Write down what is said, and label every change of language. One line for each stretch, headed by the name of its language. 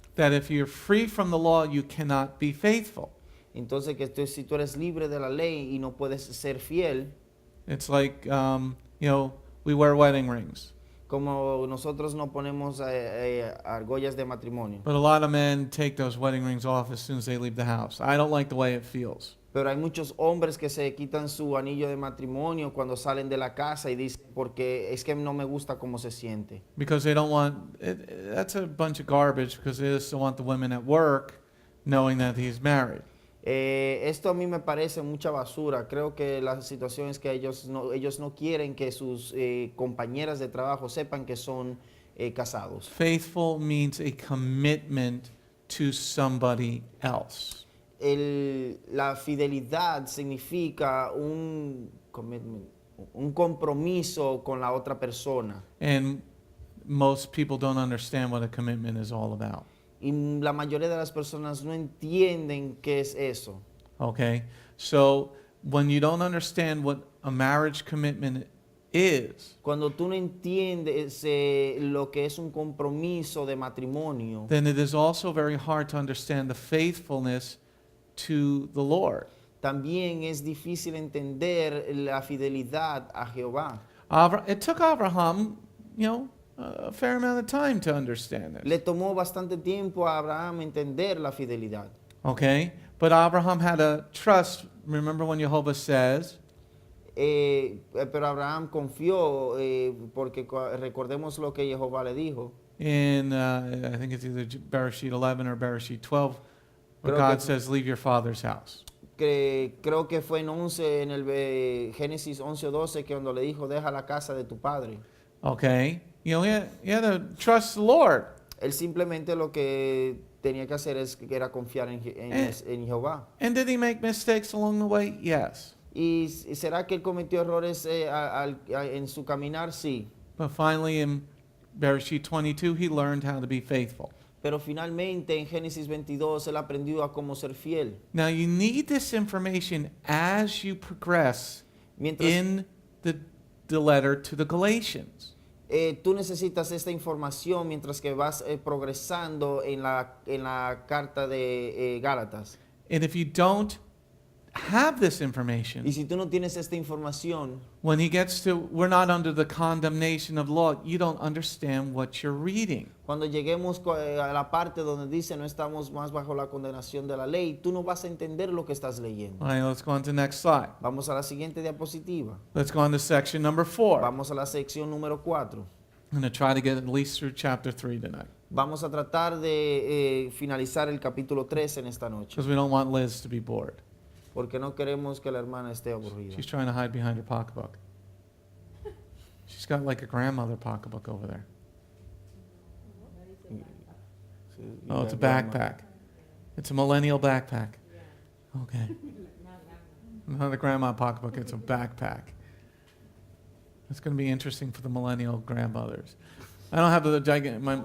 English: That if you're free from the law, you cannot be faithful.
Spanish: Entonces, si tú eres libre de la ley y no puedes ser fiel,
English: It's like, we wear wedding rings.
Spanish: como nosotros no ponemos argollas de matrimonio.
English: But a lot of men take those wedding rings off as soon as they leave the house. I don't like the way it feels.
Spanish: Pero hay muchos hombres que se quitan su anillo de matrimonio cuando salen de la casa y dicen, porque es que no me gusta cómo se siente.
English: Because they don't want, that's a bunch of garbage because they just don't want the women at work knowing that he's married.
Spanish: Esto a mí me parece mucha basura. Creo que la situación es que ellos no quieren que sus compañeras de trabajo sepan que son casados.
English: Faithful means a commitment to somebody else.
Spanish: La fidelidad significa un compromiso con la otra persona.
English: And most people don't understand what a commitment is all about.
Spanish: Y la mayoría de las personas no entienden qué es eso.
English: Okay? So when you don't understand what a marriage commitment is,
Spanish: Cuando tú no entiendes lo que es un compromiso de matrimonio,
English: then it is also very hard to understand the faithfulness to the Lord.
Spanish: también es difícil entender la fidelidad a Jehová.
English: It took Abraham, a fair amount of time to understand this.
Spanish: Le tomó bastante tiempo a Abraham entender la fidelidad.
English: Okay? But Abraham had a trust. Remember when Jehovah says,
Spanish: Pero Abraham confió porque recordemos lo que Jehová le dijo.
English: in, I think it's either Bereshit 11 or Bereshit 12, where
Spanish: Creo
English: God
Spanish: que-
English: says, leave your father's house.
Spanish: Creo que fue en el Génesis 11 o 12 que cuando le dijo, deja la casa de tu padre.
English: Okay? He had to trust the Lord.
Spanish: Él simplemente lo que tenía que hacer era confiar en Jehová.
English: And did he make mistakes along the way? Yes.
Spanish: ¿Y será que él cometió errores en su caminar? Sí.
English: But finally in Bereshit 22, he learned how to be faithful.
Spanish: Pero finalmente en Génesis 22 él aprendió a cómo ser fiel.
English: Now you need this information as you progress
Spanish: Mientras
English: in the letter to the Galatians.
Spanish: tú necesitas esta información mientras que vas progresando en la carta de Gálatas.
English: And if you don't have this information,
Spanish: Y si tú no tienes esta información,
English: when he gets to, we're not under the condemnation of law, you don't understand what you're reading.
Spanish: cuando lleguemos a la parte donde dice no estamos más bajo la condenación de la ley, tú no vas a entender lo que estás leyendo.
English: All right, let's go on to the next slide.
Spanish: Vamos a la siguiente diapositiva.
English: Let's go on to section number 4.
Spanish: Vamos a la sección número 4.
English: I'm going to try to get at least through chapter 3 tonight,
Spanish: Vamos a tratar de finalizar el capítulo 3 en esta noche,
English: because we don't want Liz to be bored.
Spanish: porque no queremos que la hermana esté aburrida.
English: She's trying to hide behind her pocketbook. She's got like a grandmother pocketbook over there. Oh, it's a backpack. It's a millennial backpack. Okay. Not a grandma pocketbook, it's a backpack. It's going to be interesting for the millennial grandmothers. I don't have the giant.